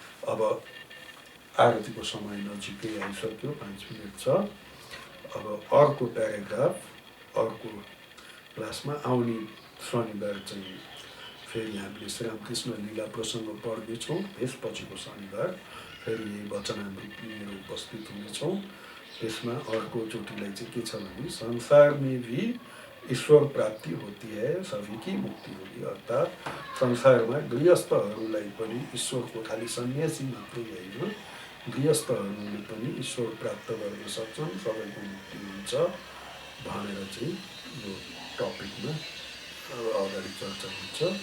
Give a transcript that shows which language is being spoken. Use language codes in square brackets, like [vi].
[ne] अब आरतीको समय नजिकै आइसक्यो, 5 मिनट छ। अब अर्को प्याराग्राफ अर्को क्लासमा आउने शनिबार चाहिँ फेरि हामीले श्रीरामकृष्ण लीला प्रसङ्ग पढ्नेछौँ। त्यसपछिको शनिबार फेरि यही वचनामृत लिएर उपस्थित हुनेछौँ। त्यसमा अर्कोचोटिलाई चाहिँ के छ भने [hi] संसार में भी ईश्वर प्राप्ति होती है, सभी की मुक्ति होगी। [ne] अर्थात् संसारमा गृहस्थहरूलाई पनि ईश्वरको, खालि सन्यासी मात्रै होइन, गृहस्थहरूले पनि ईश्वर प्राप्त गर्न सक्छन्, सबैको मुक्ति हुन्छ भनेर चाहिँ यो टपिकमा अगाडि चर्चा हुन्छ।